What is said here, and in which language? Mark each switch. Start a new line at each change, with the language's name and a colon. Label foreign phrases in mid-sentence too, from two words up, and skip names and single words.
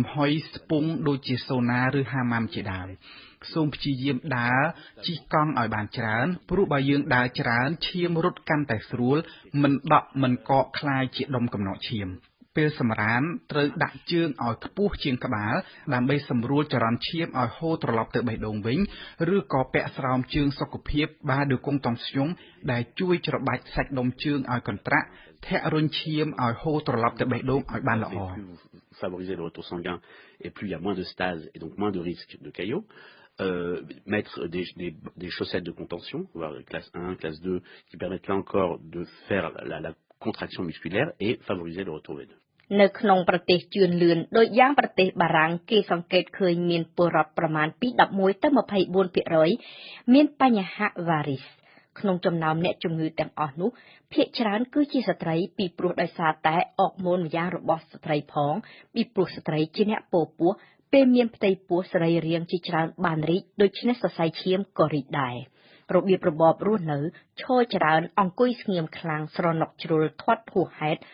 Khmer: ហុយស្ពង់ដូចជាសូណាឬហាម៉ាំជាដើមសូមព្យាយាមដើរជិះកង់ឲ្យបានច្រើនព្រោះបើយើងដើរច្រើនឈាមរត់កាន់តែស្រួលមិនដក់មិនកកคล้ายជាដុំកំណកឈាមពេលសម្រានត្រូវដាក់ជើងឲ្យខ្ពស់ជាងក្បាលដើម្បីសម្រួលចរន្តឈាមឲ្យហូរត្រឡប់ទៅបេះដូងវិញឬក៏ពាក់ស្រោមជើងសុខភាពបាដឺកុងតង់ស្យុងដែលជួយច្របាច់សាច់ដុំជើងឲ្យកន្ត្រាក់ធាក់រុញឈាមឲ្យហូរត្រឡប់ទៅបេះដូងឲ្យបានល្អ
French: Favoriser le retour sanguin et plus il y a moins de stase et donc moins de risque de caillots. Mettre des chaussettes de contention, voire classe 1, classe 2, qui permettent là encore de faire la contraction musculaire et favoriser le retour veineux.
Khmer: នៅក្នុងប្រទេសជឿនលឿនដូចយ៉ាងប្រទេសបារាំងគេសង្កេតឃើញមានពលរដ្ឋប្រមាណពី11ទៅ 24% មានបញ្ហាវ៉ារីសក្នុងចំណោមអ្នកជំងឺទាំងអស់នោះភាគច្រើនគឺជាស្ត្រីពីព្រោះដោយសារតែអរ ម៉ូនម្យ៉ាងរបស់ស្ត្រីផងពីព្រោះស្ត្រីជាអ្នកពោពោះពេលមានផ្ទៃពោះសរីរាង្គជាច្រើនបានរីកដូច្នេះសរសៃឈាមក៏រីកដែររបៀបរបបរស់នៅឈរច្រើនអង្គុយស្ងៀមខ្លាំងស្រណុកជ្រុលធាត់ហួសហេតុ